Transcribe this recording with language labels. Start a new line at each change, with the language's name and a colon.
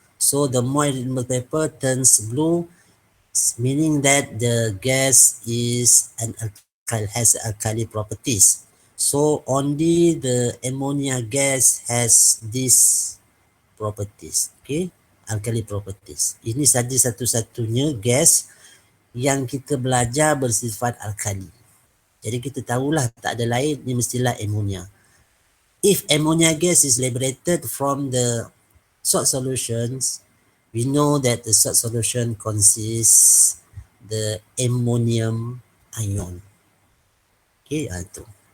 English: So the moist litmus paper turns blue, meaning that the gas is has alkali properties. So only the ammonia gas has these properties. Okay, alkali properties.
Malay: Ini saja satu-satunya gas yang kita belajar bersifat alkali. Jadi kita tahulah tak ada lain, ni mestilah ammonia.
English: If ammonia gas is liberated from the salt solutions, we know that the salt solution consists the ammonium ion. Okay,
Malay: itu.